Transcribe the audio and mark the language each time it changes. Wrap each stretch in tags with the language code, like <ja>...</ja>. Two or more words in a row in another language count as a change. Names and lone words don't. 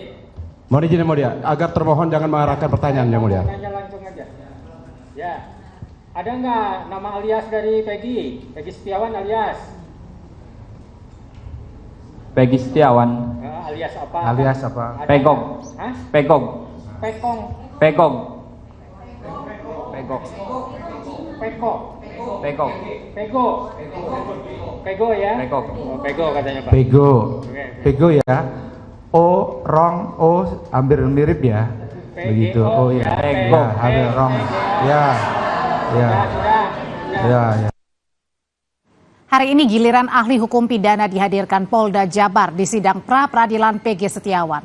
<id>Mohon izin yang mulia, agar termohon jangan mengarahkan pertanyaan yang mulia. Tanya langsung aja. Ya. Ada nggak nama alias dari Peggy? Peggy Setiawan alias? Peggy Setiawan. Alias apa? Alias apa? Ada Pegok. nggak? Hah? Pegok. Pekong. Pegok. Pegok. Peko. Pegok. Pego ya? Pegok. Oh, Pego katanya Pak. Pego. Oke. Pego ya. O, Rong, O hampir mirip ya. Begitu. Oh ya. Pego. Ya, hampir Rong. Ya. Ya. Sudah. Ya, ya. Hari ini giliran ahli hukum pidana dihadirkan Polda Jabar di sidang pra-peradilan Peggy Setiawan.</id>